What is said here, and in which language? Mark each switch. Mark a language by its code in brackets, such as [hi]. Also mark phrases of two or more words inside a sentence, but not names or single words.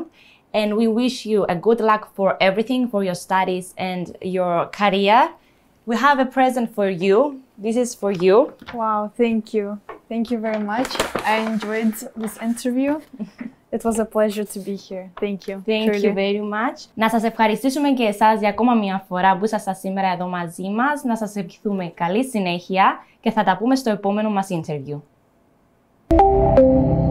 [en] And we wish you a good luck for everything, for your studies and your career. We have a present for you. This is for you. Wow, thank you. Thank you very much. I enjoyed this interview. It was a pleasure to be here. Thank you. Thank you very much. [el] Να σας ευχαριστήσουμε και εσάς για ακόμα μια φορά που ήσασταν σήμερα εδώ μαζί μας. Να σας ευχηθούμε καλή συνέχεια και θα τα πούμε στο επόμενο μας interview.